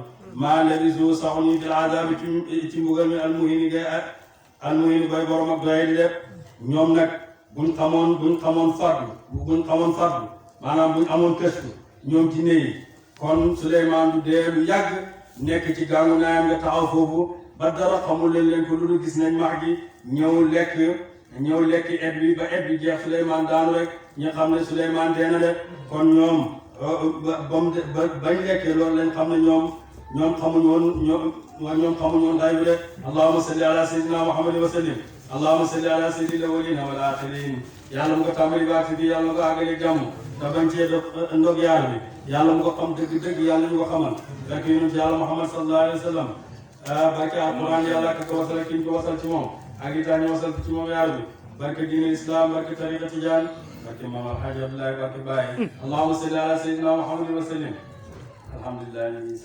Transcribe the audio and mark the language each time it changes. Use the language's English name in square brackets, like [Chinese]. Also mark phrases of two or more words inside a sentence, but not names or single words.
[Wolof] maa labisu saxuñu [Arabic] في العذاب [Wolof] ci mbugal mi almuhini bay borom ak doye di def ñoom nag buñ xamoon fardu maanaam buñ amoon këstu ñoom jinne yi kon Suleymaan du dee lu yàgg nekk ci gàngu naayam nga taxaw foofu ba dara xamul leen ko lu dul gis nañ max gi ñëw lekk et bi ba et bi jeex Suleymaan daanu rek ñu xam ne Suleymaan dee na de kon ñoom bañ lekkee loolu lañ xam ne ñoom xamuñ woon day bi de [Arabic] اللهم صل على سيدنا محمد وسلم اللهم صل على سيد الأولين والآخرين [Wolof] yàlla mu ko tàmbali baat bi yàlla mu ko àggale jàmm te bañ cee ndog yaar bi yàlla mu ko xam dëgg yàlla ñu ko xamal fekk yonent yàlla muhammad [Arabic] صلى الله عليه وسلم [Wolof] barke alquran yàlla ka ko wasal ki ñu ko wasal ci moom ak itam ñu wasal ci moom yaar bi barke diine islam barke tariqa tijaan barke maam alhaji abdoulaye barke baye [Arabic] اللهم صل على سيدنا محمد وسلم الحمد لله [Wolof] ñu ngi